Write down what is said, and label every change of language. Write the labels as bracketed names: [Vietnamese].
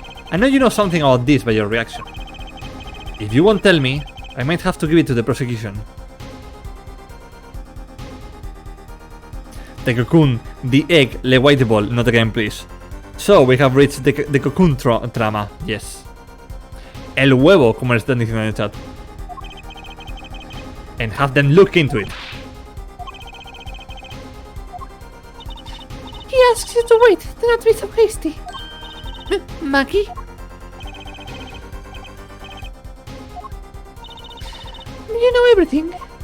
[English] I know you know something about this by your reaction. If you won't tell me, I might have to give it to the prosecution. the cocoon, the egg, the white ball, not again please. So we have reached the cocoon trama, yes. [Spanish] El huevo, como le están diciendo en el chat. [English] And have them look into it. He asks you to wait, do not be so hasty. Maggie? You know everything.